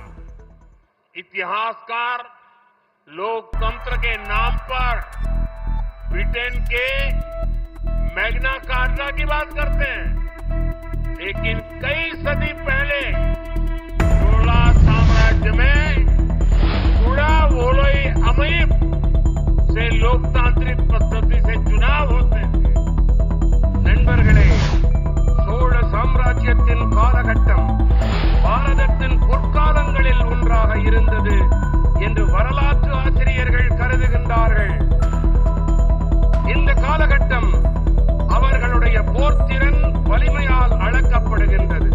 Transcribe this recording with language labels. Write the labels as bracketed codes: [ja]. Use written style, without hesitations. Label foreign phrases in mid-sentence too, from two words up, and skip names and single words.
[hi] इतिहासकार लोकतंत्र के नाम पर ब्रिटेन के मैग्ना कार्टा की बात करते हैं, लेकिन कई सदी पहले चोला साम्राज्य में चूड़ा वोलोई अमीब से लोकतांत्रिक पद्धति से चुनाव होते थे. [ta] நண்பர்களே, சோழ சாம்ராஜ்யத்தின் காலகட்டம் பாரதத்தின் பொற்காலங்களில் ஒன்றாக இருந்தது என்று வரலாற்று ஆசிரியர்கள் கருதுகின்றார்கள். இந்த காலகட்டம் அவர்களுடைய போர்த்திறன் வலிமையால் அளக்கப்படுகின்றது.